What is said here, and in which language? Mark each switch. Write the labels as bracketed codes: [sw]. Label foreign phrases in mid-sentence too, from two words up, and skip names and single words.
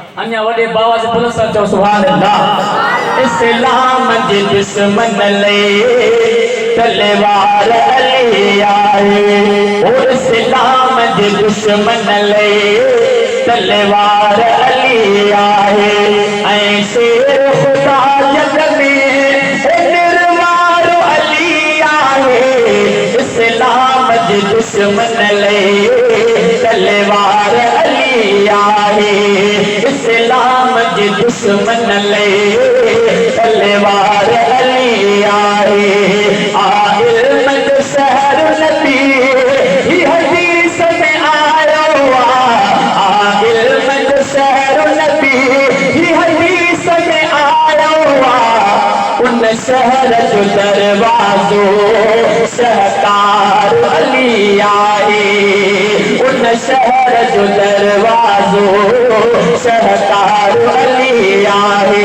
[sd] अन्या वडे बाबा से बुलंद सां चओ [ar] سبحان الله. [sd] इस्लाम जे दुश्मन ले तलवार अली आए, और इस्लाम जे दुश्मन ले तलवार अली आए। ऐं शेर खुदा जग में निर्वार अली आए, इस्लाम जे दुश्मन ले तलवार अली आए, इस्लाम जे दुश्मन ले तलवार अली आए। इल्म जो शहर नबी ही हदीस में आयो आ, इल्म जो शहर नबी ही हदीस में आयो आ, उन शहर जो दरवाजो शहकार अली आए, उन शहर जो दरवाजो शहकार अली आए।